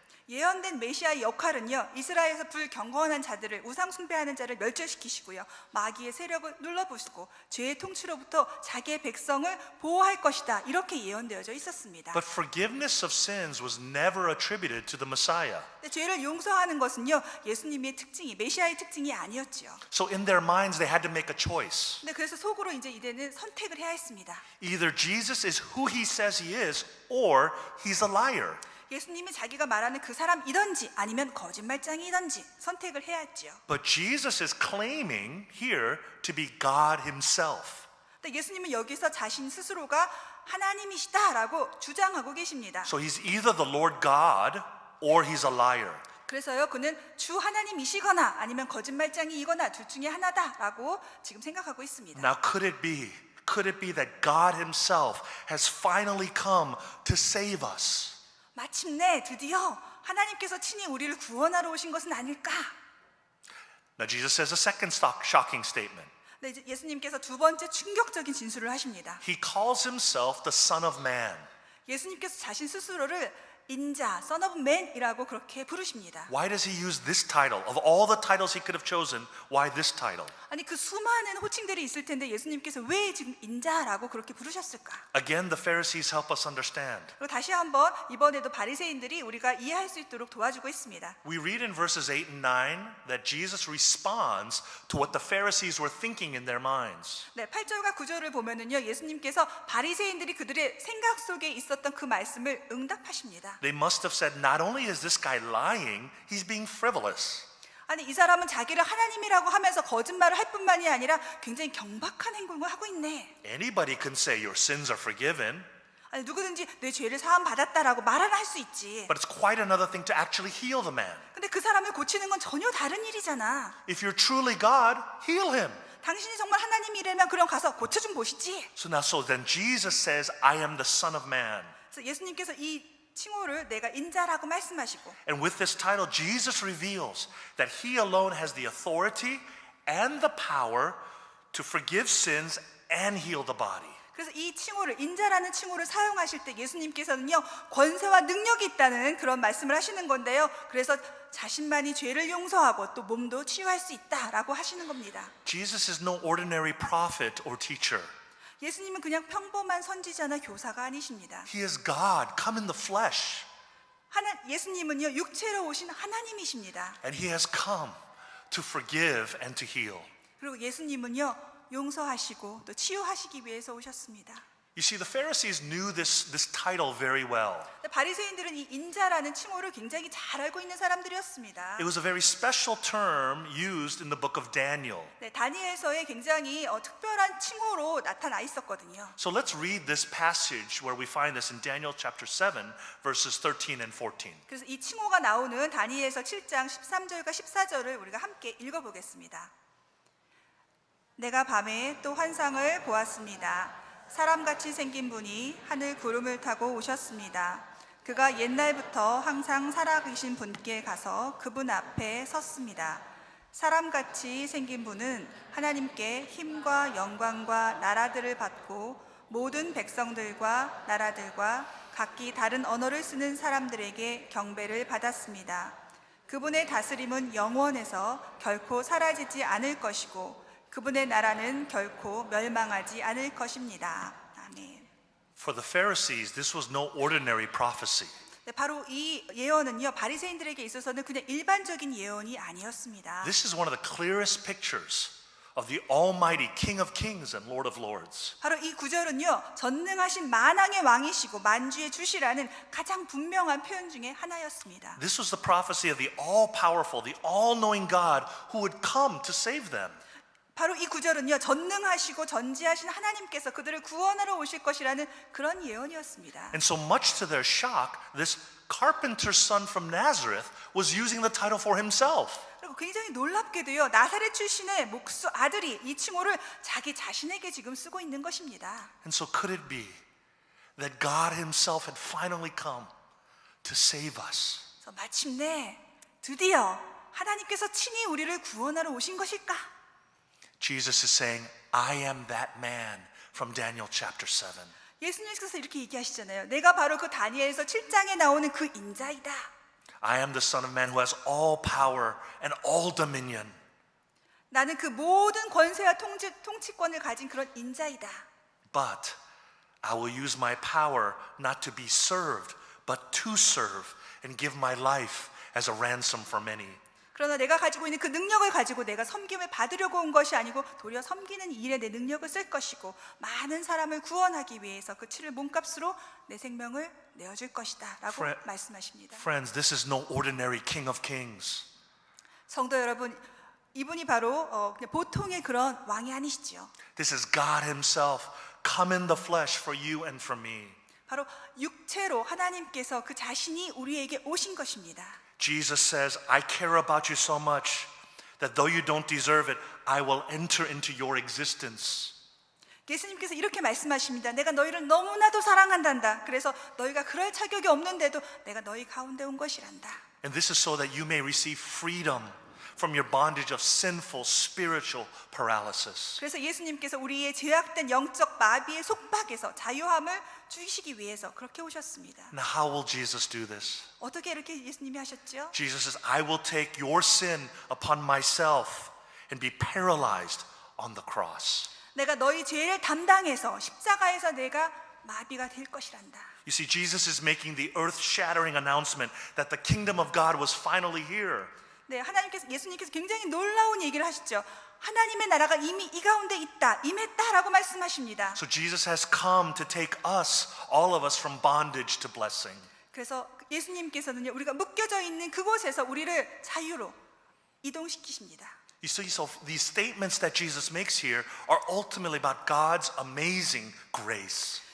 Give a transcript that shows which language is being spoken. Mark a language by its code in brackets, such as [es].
[ko] 예언된 메시아의 역할은요, 이스라엘에서 불경건한 자들을, 우상 숭배하는 자를 멸절시키시고요, 마귀의 세력을 눌러부수고 죄의 통치로부터 자기의 백성을 보호할 것이다, 이렇게 예언되어져 있었습니다. [en] But forgiveness of sins was never attributed to the Messiah. [ko] 근데 죄를 용서하는 것은요, 예수님의 특징이, 메시아의 특징이 아니었지요. [en] So in their minds, they had to make a choice. [ko] 근데 그래서 속으로 이제 이제는 선택을 해야 했습니다. [en] Either Jesus is who he says he is, or he's a liar. [ko] 예수님이 자기가 말하는 그 사람이든지 아니면 거짓말장이든지 선택을 해야 했지요. [en] But Jesus is claiming here to be God himself. [ko] 근데 예수님은 여기서 자신 스스로가 하나님이시다라고 주장하고 계십니다. [en] So he's either the Lord God or he's a liar. [ko] 그래서요, 그는 주 하나님이시거나 아니면 거짓말장이이거나 둘 중에 하나다라고 지금 생각하고 있습니다. [en] Now could it be that God himself has finally come to save us? [ko] 마침내 드디어 하나님께서 친히 우리를 구원하러 오신 것은 아닐까? [en] Now Jesus says a second shocking statement. [ko] 네, 이제 예수님께서 두 번째 충격적인 진술을 하십니다. [en] He calls himself the Son of Man. [ko] 예수님께서 자신 스스로를 인자, Son of Man이라고 그렇게 부르십니다. [en] Why does he use this title? Of all the titles he could have chosen, why this title? [ko] 아니 그 수많은 호칭들이 있을 텐데 예수님께서 왜 지금 인자라고 그렇게 부르셨을까? [en] Again, the Pharisees help us understand. [ko] 그리고 다시 한번 이번에도 바리새인들이 우리가 이해할 수 있도록 도와주고 있습니다. [en] We read in verses 8 and 9 that Jesus responds to what the Pharisees were thinking in their minds. [ko] 네, 8절과 9절을 보면은요, 예수님께서 바리새인들이 그들의 생각 속에 있었던 그 말씀을 응답하십니다. [en] They must have said, not only is this guy lying, he's being frivolous. [ko] 아니 이 사람은 자기를 하나님이라고 하면서 거짓말을 할 뿐만이 아니라 굉장히 경박한 행동을 하고 있네. [en] Anybody can say your sins are forgiven, [ko] 아니 누구든지 내 죄를 사함 받았다라고 말을 할 수 있지. [en] but it's quite another thing to actually heal the man. [ko] 근데 그 사람을 고치는 건 전혀 다른 일이잖아. [en] If you're truly God, heal him. [ko] 당신이 정말 하나님이라면 그럼 가서 고쳐 좀 보시지. [en] So then Jesus says, I am the Son of Man. [ko] 그래서 예수님께서 이 칭호를 내가 인자라고 말씀하시고, [en] And with this title, Jesus reveals that he alone has the authority and the power to forgive sins and heal the body. [ko] 그래서 이 칭호를, 인자라는 칭호를 사용하실 때 예수님께서는요, 권세와 능력이 있다는 그런 말씀을 하시는 건데요. 그래서 자신만이 죄를 용서하고 또 몸도 치유할 수 있다라고 하시는 겁니다. [en] Jesus is no ordinary prophet or teacher. [ko] 예수님은 그냥 평범한 선지자나 교사가 아니십니다. [en] He is God, come in the flesh. [ko] 예수님은요, 육체로 오신 하나님이십니다. [en] And he has come to forgive and to heal. [ko] 그리고 예수님은요, 용서하시고 또 치유하시기 위해서 오셨습니다. [en] You see, the Pharisees knew this title very well. [ko] 바리새인들은 이 인자라는 칭호를 굉장히 잘 알고 있는 사람들이었습니다. [en] It was a very special term used in the book of Daniel. [ko] 네, 다니엘서에 굉장히 특별한 칭호로 나타나 있었거든요. [en] So let's read this passage where we find this in Daniel chapter 7, verses 13 and 14. [ko] 그래서 이 칭호가 나오는 다니엘서 7장 13절과 14절을 우리가 함께 읽어보겠습니다. 내가 밤에 또 환상을 보았습니다. 사람같이 생긴 분이 하늘 구름을 타고 오셨습니다. 그가 옛날부터 항상 살아계신 분께 가서 그분 앞에 섰습니다. 사람같이 생긴 분은 하나님께 힘과 영광과 나라들을 받고 모든 백성들과 나라들과 각기 다른 언어를 쓰는 사람들에게 경배를 받았습니다. 그분의 다스림은 영원해서 결코 사라지지 않을 것이고 그분의 나라는 결코 멸망하지 않을 것입니다. 아멘. [en] For the Pharisees, this was no ordinary prophecy. [ko] 네, 바로 이 예언은요, 바리새인들에게 있어서는 그냥 일반적인 예언이 아니었습니다. [en] This is one of the clearest pictures of the Almighty King of Kings and Lord of Lords. [ko] 바로 이 구절은요, 전능하신 만왕의 왕이시고 만주의 주시라는 가장 분명한 표현 중에 하나였습니다. [en] This was the prophecy of the all-powerful, the all-knowing God who would come to save them. [ko] 바로 이 구절은요, 전능하시고 전지하신 하나님께서 그들을 구원하러 오실 것이라는 그런 예언이었습니다. [en] And so much to their shock, this carpenter's son from Nazareth was using the title for himself. [ko] 그리고 굉장히 놀랍게도요, 나사렛 출신의 목수 아들이 이 칭호를 자기 자신에게 지금 쓰고 있는 것입니다. [en] And so could it be that God himself had finally come to save us? [ko] 그래서 마침내 드디어 하나님께서 친히 우리를 구원하러 오신 것일까? [en] Jesus is saying, I am that man from Daniel chapter 7. [ko] 예수님께서 이렇게 얘기하시잖아요. 내가 바로 그 다니엘서 7장에 나오는 그 인자이다. [en] I am the Son of Man who has all power and all dominion. [ko] 나는 그 모든 권세와 통치권을 가진 그런 인자이다. [en] But I will use my power not to be served, but to serve and give my life as a ransom for many. [ko] 그러나 내가 가지고 있는 그 능력을 가지고 내가 섬김을 받으려고 온 것이 아니고 도리어 섬기는 일에 내 능력을 쓸 것이고 많은 사람을 구원하기 위해서 그 치를 몸값으로 내 생명을 내어줄 것이다 라고 말씀하십니다. [en] Friends, this is no ordinary King of Kings. [ko] 성도 여러분, 이분이 바로 그냥 보통의 그런 왕이 아니시죠. [en] This is God himself come in the flesh for you and for me. [ko] 바로 육체로 하나님께서 그 자신이 우리에게 오신 것입니다. [en] Jesus says, I care about you so much that though you don't deserve it, I will enter into your existence. [ko] 예수님께서 이렇게 말씀하십니다. 내가 너희를 너무나도 사랑한단다. 그래서 너희가 그럴 자격이 없는데도 내가 너희 가운데 온 것이란다. [en] And this is so that you may receive freedom from your bondage of sinful spiritual paralysis. [ko] 그래서 예수님께서 우리의 죄악된 영적 마비의 속박에서 자유함을 주시기 위해서 그렇게 오셨습니다. [en] Now how will Jesus do this? [ko] 어떻게 이렇게 예수님이 하셨죠? [en] Jesus says, I will take your sin upon myself and be paralyzed on the cross. [ko] 내가 너희 죄를 담당해서 십자가에서 내가 마비가 될 것이란다. [en] You see, Jesus is making the earth-shattering announcement that the kingdom of God was finally here. [ko] 네, 예수님께서 굉장히 놀라운 얘기를 하시죠. 하나님의 나라가 이미 이 가운데 있다, 임했다라고 말씀하십니다. [en] So Jesus has come to take us, all of us, from bondage to blessing. [ko] 그래서 예수님께서는요, 우리가 묶여져 있는 그곳에서 우리를 자유로 이동시키십니다. [en] You see, so these statements that Jesus makes here are ultimately about God's amazing grace.